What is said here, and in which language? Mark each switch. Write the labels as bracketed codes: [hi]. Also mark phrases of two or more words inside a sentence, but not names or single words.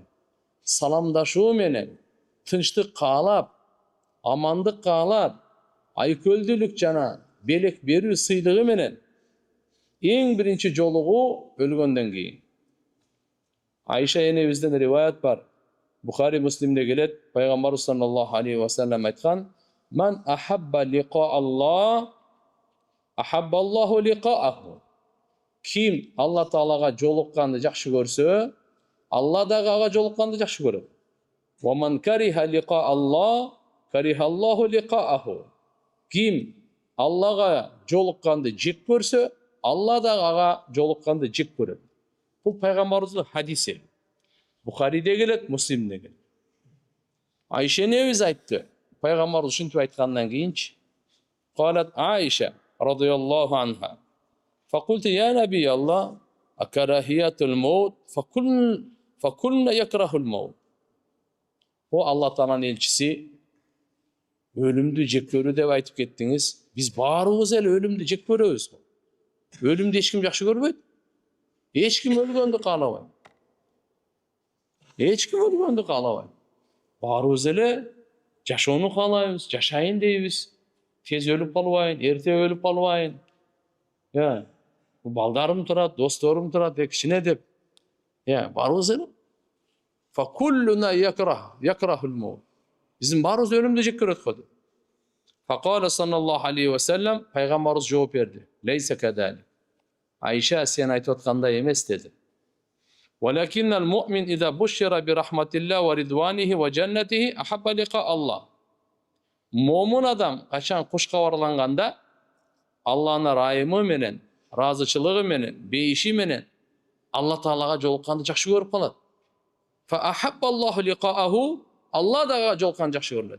[ky] Саламдашуу менен, тынчтык каалап, амандык каалап, айкөлдүүлүк жана белек берүү сыйлыгы менен эң биринчи жолугуу өлгөндөн кийин. Айша энебизден риваят бар. Бухари Муслимде келет, пайгамбарыбыз [ar] صلى الله عليه وسلم айткан: "من أحب لقاء الله, أحب الله لقاءه." [ky] Ким Алла Таалага жолукканды жакшы көрсө, Алла дагы ага жолукканды жакшы көрөт. [ar] "ومن كره لقاء الله, كره الله لقاءه." [ky] Ким Аллага жолукканды жек көрсө, Алла дагы ага жолукканды жек көрөт. Бул пайгамбарыбыздын хадиси. Бухариде келет, Муслимде келет. Айша энебиз айтты. Пайгамбарыбыз ушинтип айткандан кийинчи, [ar] "قالت عائشة رضي الله عنها. فقلت يا نبي الله أكراهية الموت فكلنا نكره الموت." [ky] О Алла Тааланын элчиси, өлүмдү жек көрүү деп айтып кеттиңиз. Биз баарыбыз эле өлүмдү жек көрөбүз. Өлүмдү эч ким жакшы көрбөйт. Эч ким өлгөндү каалабайт. Эч ким өлгөндү каалабайт. Баарыбыз эле жашоону каалайбыз, жашайын дейбиз. Тез өлүп калбайын, эрте өлүп калбайын. Балдарым турат, досторум турат, кичине деп. Баарыбыз эле. [ar] فكلنا نكره الموت. [ky] Биздин баарыбыз өлүмдү жек көрөт го. [ar] فقال صلى الله عليه وسلم, [ky] пайгамбарыбыз жооп берди. [ar] ليس كذلك. [ky] Айша, сен айтып аткандай эмес деди. [ar] ولكن المؤمن إذا بشر برحمة الله ورضوانه وجنته أحب لقاء الله. [ky] Момун адам качан куш кабарланганда Алланын райымы менен, разычылыгы менен, бейиши менен Алла Таалага жолукканды жакшы көрүп калат. [ar] فأحب الله لقاءه, [ky] Алла дагы жолукканды жакшы көрөт.